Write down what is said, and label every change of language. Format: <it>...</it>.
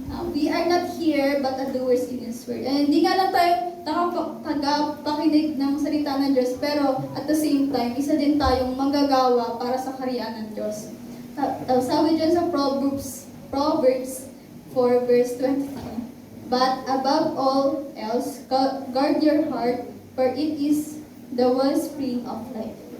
<en>We are not here but doers in His word.</en> <tl>And hindi nga lang tayo tagapakinig ng salita ng Diyos, pero</tl> <en>at the same time,</en> <tl>isa din tayong manggagawa para sa kaharian ng Diyos. Sabi dyan sa</tl> <en>Proverbs 4 verse 25, but above all else, guard your heart, for it is the wellspring of life.</en>